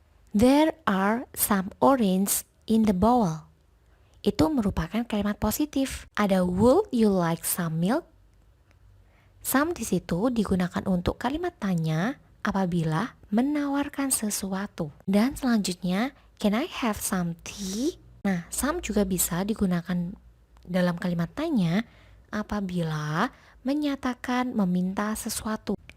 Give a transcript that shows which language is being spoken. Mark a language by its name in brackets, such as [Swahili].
[English] There are some orange in the bowl. [Indonesian] Itu merupakan kalimat positif. Ada would you like some milk? Some di situ digunakan untuk kalimat tanya apabila menawarkan sesuatu. Dan selanjutnya, can I have some tea? Nah, some juga bisa digunakan dalam kalimat tanya apabila menyatakan meminta sesuatu.